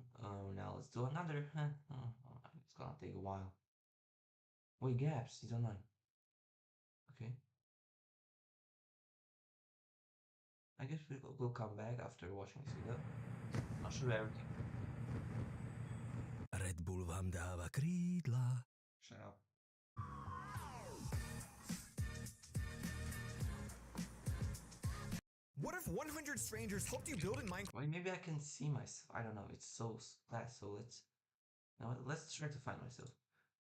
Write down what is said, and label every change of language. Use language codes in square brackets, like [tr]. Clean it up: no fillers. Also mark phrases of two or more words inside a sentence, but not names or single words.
[en] Now let's do another. It's gonna take a while. Wait, gaps. He's online. Okay. I guess we'll come back after watching this video. I'll show you everything. [cs] Red Bull vám dává krídla. [en] Shut up. What if 100 strangers helped you build in Minecraft? Wait, maybe I can see myself. I don't know. It's so fast. So let's try to find myself.